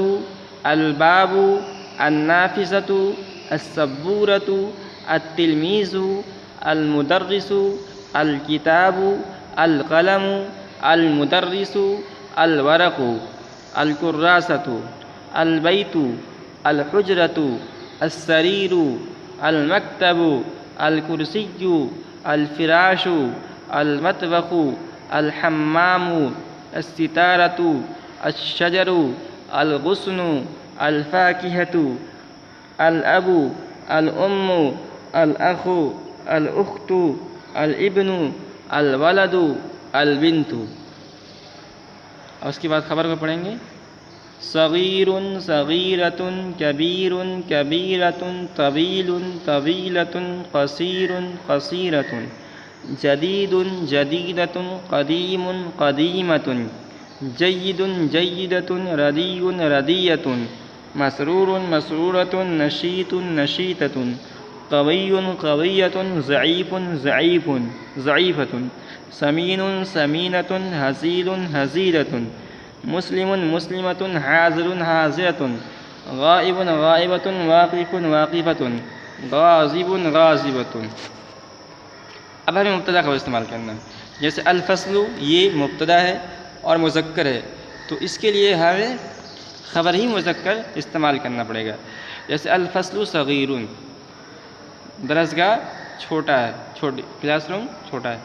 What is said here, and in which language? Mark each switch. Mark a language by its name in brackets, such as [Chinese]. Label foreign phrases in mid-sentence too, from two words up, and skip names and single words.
[Arabic] الباب، النافذۃ، السبورۃ، التلمیذ، المدرس، الکتاب، القلم، المدرس، الورق، الکراسۃ، البیت، الحجرۃ، السریر، المکتب، الکرسی، الفراش، المطبخ، الحمام، الستارۃ، الشجر، الغصن، الفاکہۃ، الابو، الام، الاخو، الاخت، الابن، الولد، البنت. [Urdu] اور اس کے بعد خبر کو پڑھیں گے. [Arabic] صغیر صغیرۃ، کبیر کبیرۃ، طویل طویلۃ، قصیر قصیرۃ، جدید جدیدۃ، قدیم قدیمۃ، جید جیدۃ، ردیء ردیۃ، مسرور مسرورۃ، نشیط نشیطۃ، قوی قویۃ، ضعیف ضعیف ضعیفۃ، سمین سمینۃ، ہزیل ہزیلۃ، مسلم مسلمۃ، حاضر حاضرۃ، غائب غائبۃ، واقف واقفۃ، غاضب غاضبۃ. [Urdu] اب ہمیں مبتدا خبر استعمال کرنا ہے. جیسے الفصل یہ مبتدا ہے اور مذکر ہے، تو اس کے لیے ہمیں خبر ہی مذکر استعمال کرنا پڑے گا. جیسے [Arabic] الفصل صغیر، [Urdu] درسگاہ چھوٹا ہے، چھوٹی [English] class room [Urdu] چھوٹا ہے.